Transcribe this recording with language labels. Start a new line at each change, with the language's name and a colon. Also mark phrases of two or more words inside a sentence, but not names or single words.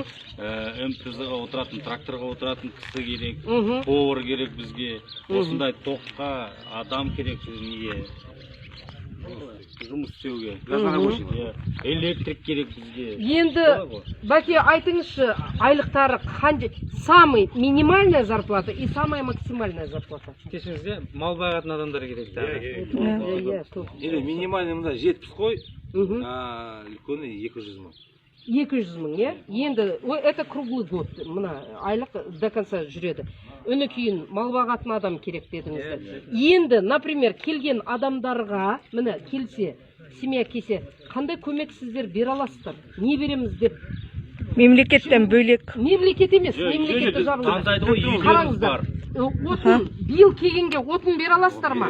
Kazakh: МПЗ-ға отыратын, тракторға отыратын кісі керек. Повар керек бізге. Осындай тоққа адам керек бізге. Жұмыс істеуге. Электрик керек бізге. Енді, Бәке, айтыңызшы, айлықтары қанша?
Russian: Самый минимальная зарплата и самая максимальная зарплата.
Kazakh: Кешіңізде мал бағатын адамдар керек. Минимальный мында 70 қой, үлкені 200 мың. 200 мың, е? Енді,
Russian: это круглый год,
Kazakh: мына айлық
Russian: до конца
Kazakh: жүреді. Өні кейін мал бағатын адам керек дедіңіздер. Енді, например, келген адамдарға, міне, келсе, семья келсе, қандай көмек сіздер бере аласыздар? Не береміз деп? Мемлекеттен бөлек. Мемлекет емес, мемлекетті жабылды. Қараңыздар, отын, биыл келгенге отын бере аласыздар ма?